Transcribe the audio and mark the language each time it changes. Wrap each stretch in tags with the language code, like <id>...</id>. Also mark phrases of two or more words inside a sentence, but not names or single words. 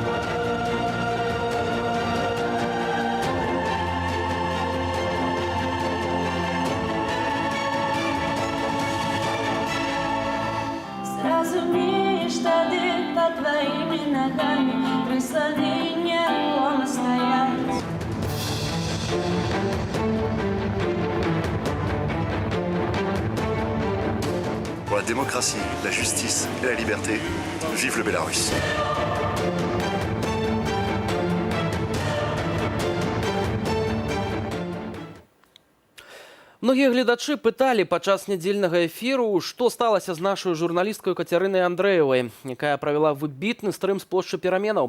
<be>Разумеешь, тады</be> <ru>под твоими ногами крысаны некому стоять.</ru> <fr>Pour la démocratie, la justice et la liberté, vive le Bélarus.</fr> <be>Многія гледачы пыталі падчас нядзельнага эфіру, што сталася з нашай журналісткай Кацярынай Андрэевай, якая правяла выбітны стрым з плошчы пераменаў.</be>